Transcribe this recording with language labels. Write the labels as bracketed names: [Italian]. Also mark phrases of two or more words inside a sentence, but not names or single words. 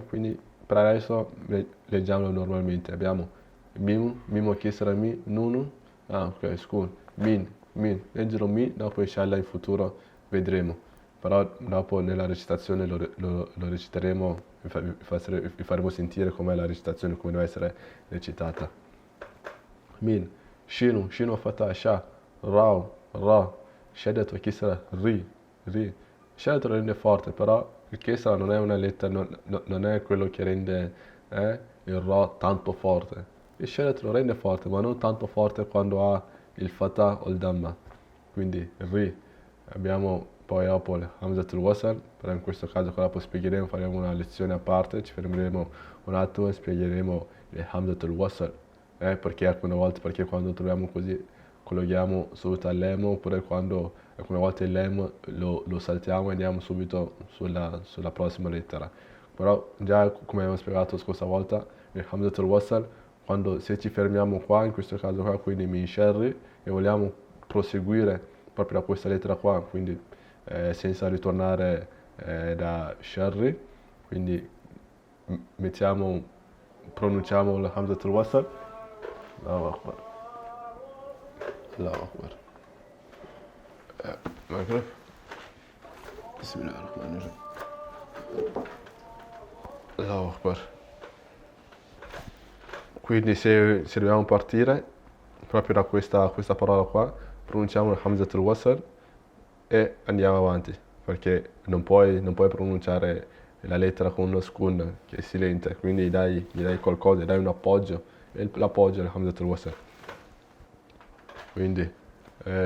[Italian] Quindi per adesso leggiamolo normalmente. Abbiamo [Arabic] ميم كسرة مِ, [Italian] Nunu, ok, Skun, leggero Mi, dopo [Arabic] إن شاء الله [Italian] in futuro vedremo. Però dopo nella recitazione lo reciteremo, vi faremo sentire com'è la recitazione, come deve essere recitata. [Arabic] مِن، شين فتحة، شَ، راء، رَ، شدة و كسرة، رِ. [Italian] Shaddat lo rende forte, però il Kisra non è una lettera, non è quello che rende il Ra tanto forte. Il Shaddat lo rende forte, ma non tanto forte quando ha il Fatah o il Damma. Quindi Ri. Abbiamo poi dopo il [Arabic] همزة الوصل, [Italian] però in questo caso qua dopo spiegheremo, faremo una lezione a parte, ci fermeremo un attimo e spiegheremo il [Arabic] همزة الوصل. [Italian] Perché alcune volte, perché quando troviamo così, colleghiamo subito all'emo, oppure quando alcune volte il lem lo saltiamo e andiamo subito sulla prossima lettera. Però già come abbiamo spiegato la scorsa volta, il [Arabic] همزة الوصل, [Italian] se ci fermiamo qua, in questo caso qua, quindi [Arabic] من شر, [Italian] e vogliamo proseguire proprio da questa lettera qua, quindi senza ritornare da sharri, quindi pronunciamo il [Arabic] همزة الوصل. الله أكبر. الله أكبر. Maghrib. بسم الله الرحمن الرحيم. الله أكبر. [Italian] Quindi se dobbiamo partire proprio da questa parola qua, pronunciamo il [Arabic] همزة الوصل [Italian] e andiamo avanti, perché non puoi pronunciare la lettera con uno skun che è silente, quindi gli dai qualcosa, gli dai un appoggio, e l'appoggio è il [Arabic] همزة الوصل.